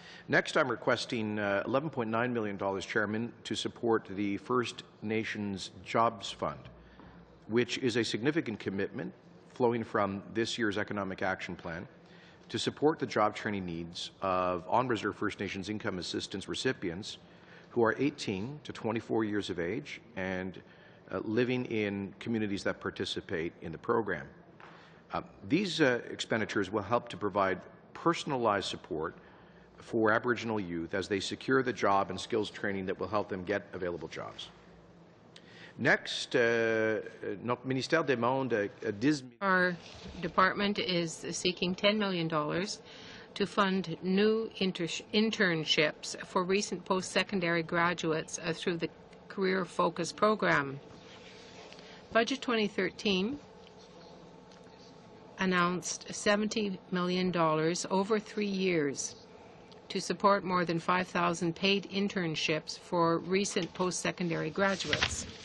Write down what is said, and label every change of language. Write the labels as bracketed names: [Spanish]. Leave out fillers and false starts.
[English] Next, I'm requesting $11.9 million, Chairman, to support the First Nations Jobs Fund, which is a significant commitment flowing from this year's Economic Action Plan to support the job training needs of on-reserve First Nations income assistance recipients who are 18 to 24 years of age and living in communities that participate in the program. These expenditures will help to provide personalized support for Aboriginal youth as they secure the job and skills training that will help them get available jobs. Next, [French] notre ministère demande 10. [English] Our department is seeking $10 million to fund new internships for recent post-secondary graduates through the Career Focus program. Budget 2013 announced $70 million over 3 years to support more than 5,000 paid internships for recent post-secondary graduates.